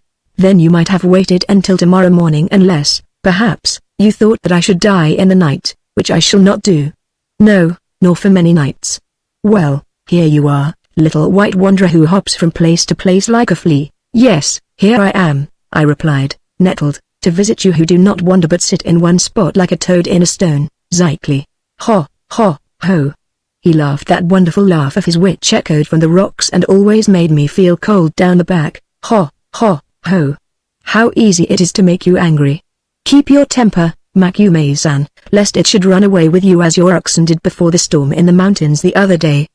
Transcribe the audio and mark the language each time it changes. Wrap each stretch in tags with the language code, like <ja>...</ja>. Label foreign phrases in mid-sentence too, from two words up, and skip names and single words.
<en>"Then you might have waited until tomorrow morning unless, perhaps, you thought that I should die in the night, which I shall not do. No, nor for many nights. Well, here you are, little white wanderer who hops from place to place like a flea." "Yes, here I am," I replied, nettled, "to visit you who do not wander but sit in one spot like a toad in a stone, Zykley." "Ho, ho, ho." He laughed that wonderful laugh of his which echoed from the rocks and always made me feel cold down the back. "Ho, ho, ho. How easy it is to make you angry. Keep your temper, Macumazan, lest it should run away with you as your oxen did before the storm in the mountains the other day.</en>